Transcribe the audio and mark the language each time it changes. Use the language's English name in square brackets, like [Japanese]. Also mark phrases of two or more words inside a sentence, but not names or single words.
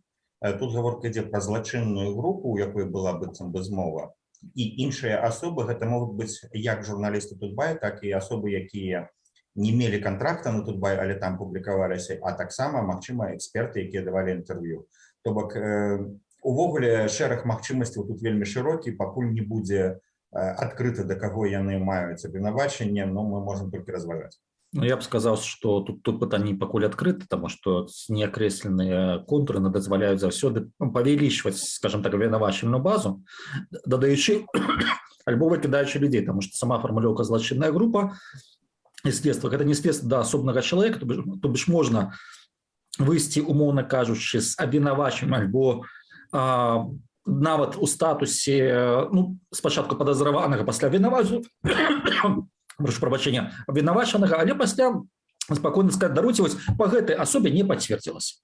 [Belarusian] Тут гаворка ідзе пра злачынную групу, у якой была быццам бы змова, і іншыя асобы, гэта могуць быць як журналісты Тутбая, так і асобы, якія не мелі кантракта на Тутбай, але там публікаваліся, а таксама, магчыма, эксперты, якія давалі інтэрв'ю. То бок, увогуле, шэраг магчымасцяў тут вельмі шырокі, пакуль не будзе адкрыта, да каго яны маюць абвінавачанне, но мы можам толькі разважаць. [Russian] Ну, я бы сказал, что тут [Belarusian] пытанне пакуль адкрыта, [Russian] потому что [Belarusian] неакрэсленыя контуры дазваляюць заўсёды павялічваць, скажем так, абвінавачальную базу, дадаючы альбо выкідаючы людзей, [Russian] потому что [Belarusian] сама фармулёўка злачынная група і следства, гэта не следства да асобнага чалавека, [Russian] то бишь [Belarusian] можна выйсці, умоўна кажучы, з абвінавачаным альбо нават у статусе, спачатку падазраванага, пасля абвінавачанага, прошу прабачэння, абвінавачанага, але пасля спакойна сказаць, даруйце, вось па гэтай асобе не пацвердзілася.